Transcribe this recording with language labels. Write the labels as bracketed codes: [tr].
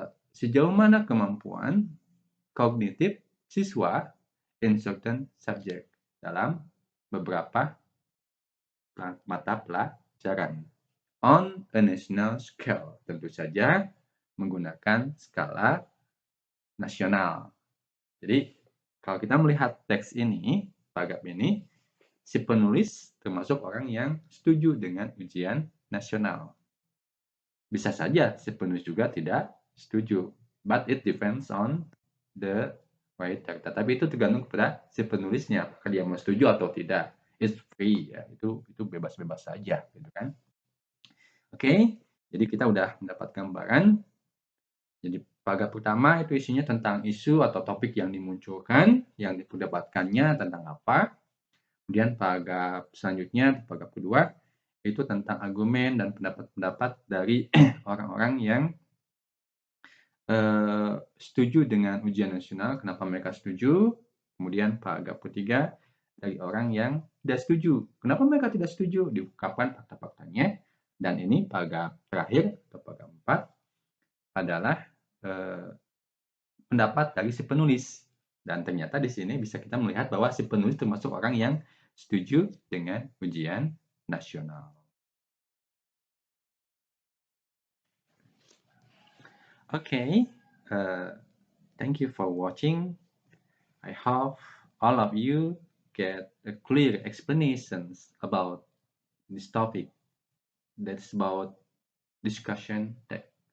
[id] sejauh mana kemampuan kognitif siswa [en] in certain subject, [id] dalam beberapa mata pelajaran [en] on a national scale, [id] tentu saja menggunakan skala nasional. Jadi kalau kita melihat teks ini, paragraf ini, si penulis termasuk orang yang setuju dengan ujian nasional. Bisa saja si penulis juga tidak setuju. [en] but it depends on the writer. [id] Tapi itu tergantung kepada si penulisnya, apakah dia mau setuju atau tidak. [en] It's free [id] ya, itu bebas-bebas saja, gitu kan. Oke, jadi kita udah mendapat gambaran. Jadi paragraf pertama itu isinya tentang isu atau topik yang dimunculkan, yang diperdebatkannya tentang apa. Kemudian paragraf selanjutnya, paragraf kedua, itu tentang argumen dan pendapat-pendapat dari orang-orang yang setuju dengan ujian nasional, kenapa mereka setuju. Kemudian paragraf ketiga, dari orang yang tidak setuju. Kenapa mereka tidak setuju? Diungkapkan fakta-faktanya. Dan ini paragraf terakhir, atau paragraf 4, adalah pendapat dari si penulis. Dan ternyata di sini bisa kita melihat bahwa si penulis termasuk orang yang setuju dengan ujian nasional. [en] Okay, thank you for watching. I hope all of you get a clear explanations about this topic. That's about discussion tech.